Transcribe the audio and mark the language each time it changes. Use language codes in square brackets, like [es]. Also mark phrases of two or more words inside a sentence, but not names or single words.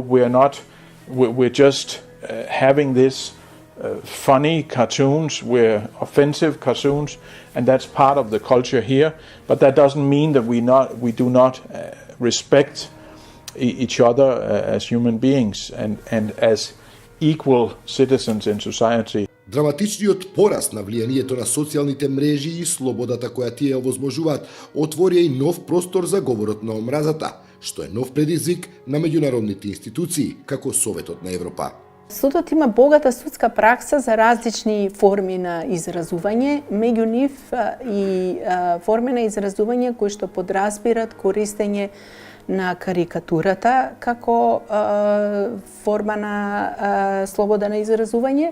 [en] We're just having this funny cartoons, we're offensive cartoons, and that's part of the culture here. But that doesn't mean that we do not respect each other as human beings and as equal citizens in society. [mk] Драматичниот пораст на влијанието на социјалните мрежи и слободата која тие овозможуваат отворија и нов простор за говорот на омразата, што е нов предизвик на меѓународните институции, како Советот на Европа. Судот има богата судска пракса за различни форми на изразување, меѓу нив и форми на изразување кои што подразбират користење на карикатурата како форма на слобода на изразување.